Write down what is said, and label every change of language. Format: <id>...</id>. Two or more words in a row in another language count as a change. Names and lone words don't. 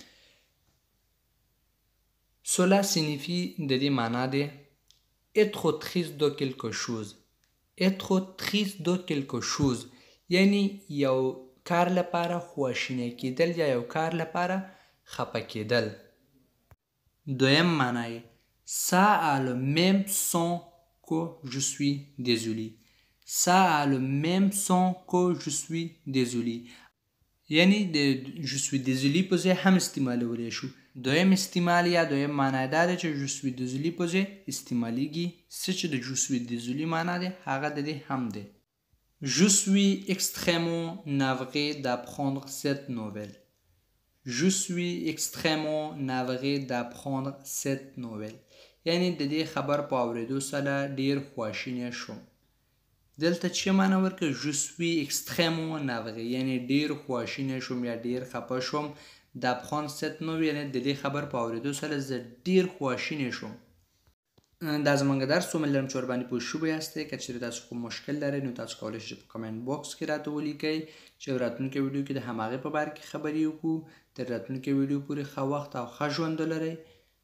<fr>Cela signifie</fr> <ps>د دې معنا دی</ps> <fr>être triste de quelque chose. Être triste de quelque chose</fr> <ps>یعنی یو کار لپاره خواشینی کېدل یا یو کار لپاره خفه کېدل. دویم معنا یې</ps> <fr>Ça a le même son que je suis désolé. Ça a le même son que je suis désolé.</fr> <ps>یعنی د</ps> <fr>je suis désolé</fr> <ps>په ځای هم استعمالولی شو. دویم استعمال یا دویم معنا دا دی چې</ps> <fr>je suis désolé</fr> <ps>په ځای استعمالیږي. څه چې د</ps> <fr>je suis désolé</fr> <ps>معنا دی هغه د دې هم دی.</ps> <fr>Je suis extrêmement navré d'apprendre cette nouvelle. Je suis extrêmement navré d'apprendre cette nouvelle.</fr> <ps>یعنی د دې خبر په اورېدو سره ډیر خواشینی شوم. دلته چې معنا ورکړه</ps> <fr>je suis extrêmement navré</fr> <ps>یعنی ډیر خواشینی شوم یا ډیر خفه شوم.</ps> <fr>d'apprendre cette nouvelle</fr> <ps>یعنی د دې خبر په اورېدو سره زه ډیر خواشینی شوم. دا زمونږ درس ومې لرم چې ورباندې پوه شوي یاستئ. که چېرې تاسو کوم مشکل لرئ نو تاسو کولی شئ په</ps> <en>comment box</en> <ps>کې راته ولیکئ چې راتلونکي ویډیو کې د هماغې په باره کې خبرې وکړو. تر راتلونکي ویډیو پورې ښه وخت او ښه ژوند ولرئ.</ps>